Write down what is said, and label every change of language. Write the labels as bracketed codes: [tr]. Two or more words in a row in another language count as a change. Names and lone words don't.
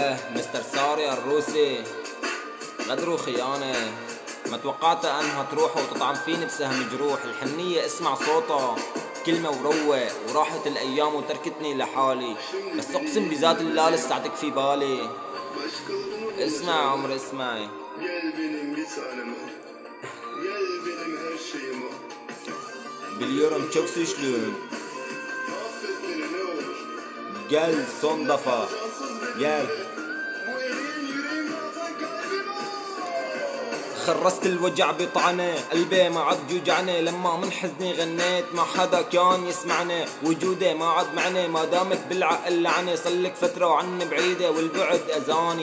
[ar] مستر ساري الروسي، غدر وخيانة. ما توقعت انها تروح وتطعن فيني بسهم جروح. الحنية اسمع صوتها كلمة وروق، وراحت الايام وتركتني لحالي، بس اقسم بذات الله لساتك في بالي. اسمع يا عمري اسمعي. [tr] Biliyorum çok suçluyum. Gel son defa. Gel. [ar] خرست الوجع بطعنة، قلبي ما عاد يوجعني. لما من حزني غنيت ما حدا كان يسمعني. وجودي ما عاد معني ما دامك بالعقل لعني. صلك فترة وعني بعيدة والبعد أذاني.